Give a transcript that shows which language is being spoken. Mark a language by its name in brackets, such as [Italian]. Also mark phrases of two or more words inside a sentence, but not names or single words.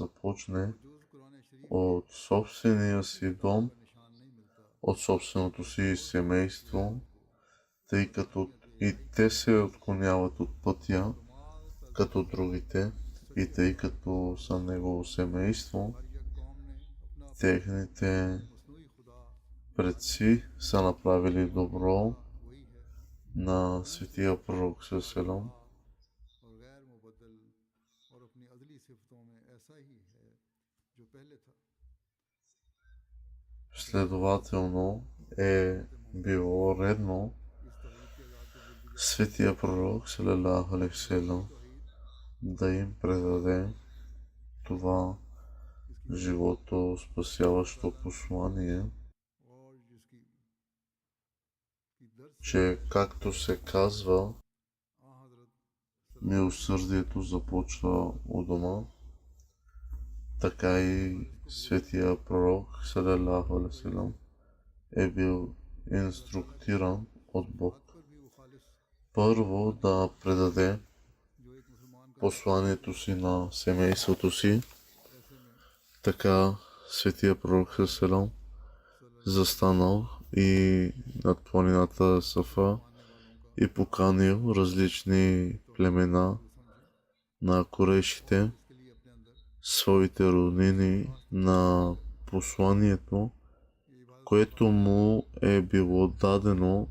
[Bulgarian] започне от собствения си дом, от собственото си семейство, тъй като и те се отклоняват от пътя, като другите, и тъй като са негово семейство, техните предци са направили добро на Светия пророк селам. Следователно е било редно Светия пророк [Arabic] صلى الله عليه وسلم [Bulgarian] да им предаде това живото спасяващо послание, че както се казва, милосърдието започва у дома, така и Светия пророк [Arabic] صلى الله عليه وسلم [Bulgarian] е бил инструктиран от Бог първо да предаде посланието си на семейството си. Така Светия пророк селам застанал и над планината Сафа и поканил различни племена на корейшите, своите роднини, на посланието, което му е било дадено.